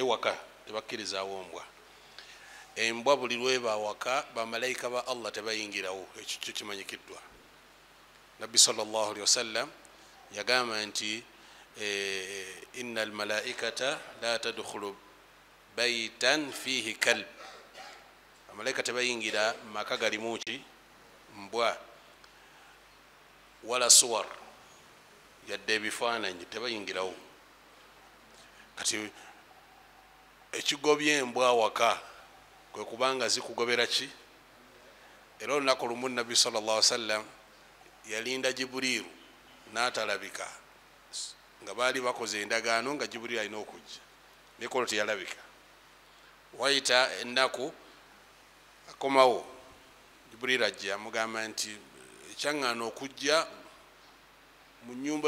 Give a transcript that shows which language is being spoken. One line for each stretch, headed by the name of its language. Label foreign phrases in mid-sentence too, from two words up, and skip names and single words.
Ganda: waka tebakkirizaawo mbwa embwa buli lweba waka bamalayika ba allah tebayingirawo ekyo kyo kimanyikiddwa nabbi
Arabic: صلى الله عليه وسلم
Ganda: yagamba nti
Arabic: إن الملائكة لا تدخل بيتا فيه كلب
Ganda: bamalayika tebayingira maka galimu ki mbwa
Arabic: ولا صور
Ganda: yadde ebifaananyi tebayingirawo kati ekigobya embwa waka kwe kubanga zikugobera ki era olunaku lumu nabbi
Arabic: صلى الله عليه وسلم
Ganda: yalinda Jibuliru n'atalabika nga baali bakoze endagaano nga Jibuliru alina okujja nekolo teyalabika wayita ennaku akomawo Jibril ajja amugamba nti ekyaŋŋaana okujja mu nnyumba ye